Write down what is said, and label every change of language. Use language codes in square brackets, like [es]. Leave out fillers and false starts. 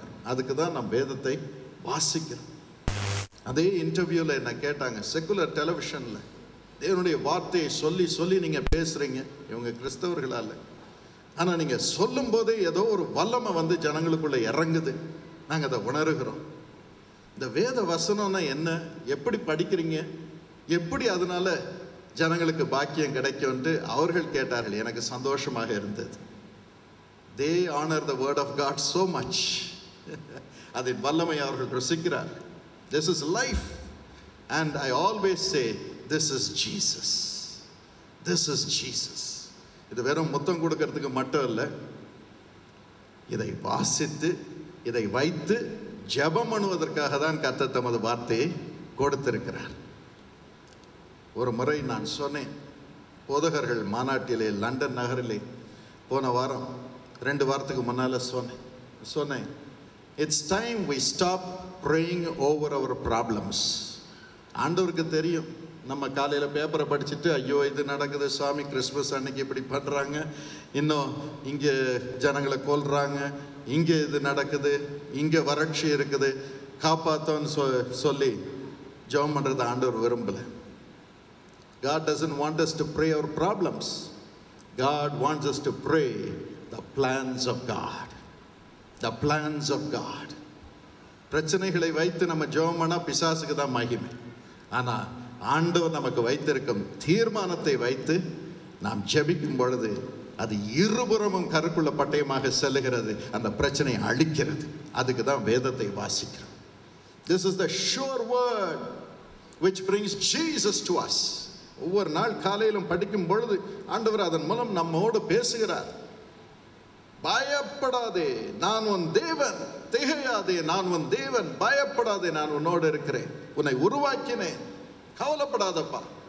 [ta] அதுக்கு தான் நாம் வேதத்தை வாசிக்கிறோம். அதே இன்டர்வியூவில் என்ன கேட்டாங்க, செக்குலர் டெலிவிஷனில், தேவனுடைய வார்த்தையை சொல்லி நீங்கள் பேசுகிறீங்க, இவங்க கிறிஸ்தவர்களால், ஆனால் நீங்கள் சொல்லும் போதே ஏதோ ஒரு வல்லமை வந்து ஜனங்களுக்குள்ளே இறங்குது, நாங்கள் அதை உணர்கிறோம். இந்த வேத வசனம்னா என்ன, எப்படி படிக்கிறீங்க, எப்படி அதனால ஜனங்களுக்கு பாக்கியம் கிடைக்கும்னு அவர்கள் கேட்டார்கள். எனக்கு சந்தோஷமாக இருந்தது. [en] They honor the word of God so much. [ta] அதன் வல்லமை அவர்கள் ருசிக்கிறார். [en] This is life, and I always say this is Jesus. This is Jesus. [ta] இது வெறும் முத்தம் கொடுக்கறதுக்கு மட்டும் இல்லை, இதை வாசித்து இதை வைத்து ஜெபம் பண்ணுவதற்காக தான் கர்த்தர் தமது வார்த்தையை கொடுத்திருக்கிறார். ஒரு முறை நான் சொன்னேன், போதகர்கள் மாநாட்டிலே லண்டன் நகரிலே போன வாரம் 2 வாரத்துக்கு முன்னால் சொன்னேன், [en] It's time we stop praying over our problems. [ta] ஆண்டவருக்கு தெரியும், நம்ம காலையில் பேப்பரை படிச்சுட்டு, ஐயோ இது நடக்குது சாமி, கிறிஸ்மஸ் அன்னைக்கு இப்படி பண்ணுறாங்க, இன்னும் இங்கே ஜனங்களை கொல்றாங்க, இங்கே இது நடக்குது, இங்கே வறட்சி இருக்குது, காப்பாற்றோன்னு சொல்லி ஜெபம் பண்ணுறது ஆண்டவர் விரும்பலை. [en] God doesn't want us to pray our problems. God wants us to pray the plans of God. The plans of God. [ta] பிரச்சனைகளை வைத்து நம்ம ஜெபம் பண்ணா பிசாசுக்கு தான் மகிமை. ஆனால் ஆண்டவர் நமக்கு வைத்திருக்கும் தீர்மானத்தை வைத்து நாம் ஜெபிக்கும் பொழுது அது இருபுறமும் கருக்குள்ள பட்டயமாக செல்லுகிறது, அந்த பிரச்சனையை அழிக்கிறது. அதுக்கு தான் வேதத்தை வாசிக்கிறோம். [en] This is the sure word which brings Jesus to us. [ta] ஒவ்வொரு நாள் காலையிலும் படிக்கும் பொழுது ஆண்டவர் அதன் மூலம் நம்மோடு பேசுகிறார். பயப்படாதே, நான் உன் தேவன், திகையாதே, நான் உன் தேவன், பயப்படாதே, நான் உன்னோடு இருக்கிறேன், உன்னை உருவாக்கினேன், கவலைப்படாதப்பா.